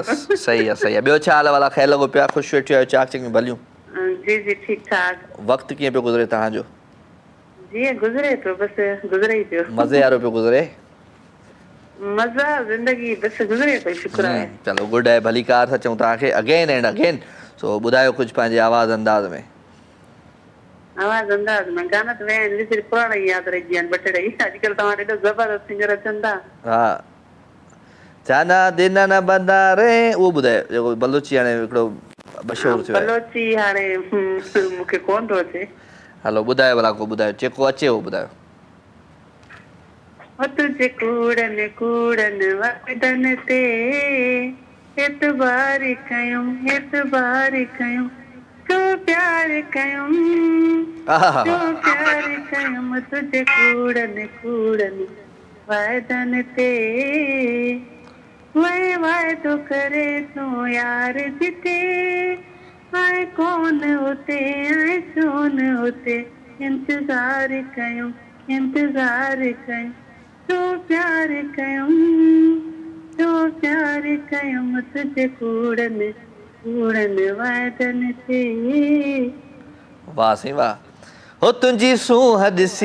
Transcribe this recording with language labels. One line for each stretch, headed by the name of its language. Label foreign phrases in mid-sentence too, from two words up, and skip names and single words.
Sindhi: बस सही आहे सही आहे ॿियो छा हाल वाला ख़ैर लॻो पिया ख़ुशि वेठी आहियो चाक चङियूं भलियूं जी जी ठीकु ठाक वक़्तु कीअं पियो गुज़रे तव्हांजो जीअं गुज़रे पियो बसि गुज़रे ई पियो मज़े वारो पियो गुज़रे मज़ा ज़िंदगी बसि गुज़रे पई शुक्र आहे चलो गुड आहे भली कार सां चऊं तव्हांखे
English: again and again
Sindhi: सो ॿुधायो कुझु पंहिंजे आवाज़ अंदाज़ में आवाज़ अंदाज़ में गाना त वेन ॾिसी पुराणा ई यादि रहिजी विया आहिनि ॿ टे अॼुकल्ह तव्हां एॾो ज़बरदस्त सिंगर अचनि था हा जाना दिन न बंदा रे उहो ॿुधायो जेको बलोची हाणे हिकिड़ो मशहूरु थियो आहे बलोची हाणे मूंखे कोन थो अचे हलो ॿुधायो भला को ॿुधायो जेको अचे उहो ॿुधायो
Saraiki: तुझे कूड़न कूड़न वदन ते एतबार कयूं तो प्यार कयूं तुझे कूड़न कूड़न वदन ते वह वादो करे तू यार जिते आए कौन होते आए सोन होते इंतजार कयूं तो प्यार कयूं तुझे कूड़न वादन ते
Sindhi: वाह साईं वाह हो तुंहिंजी सूहद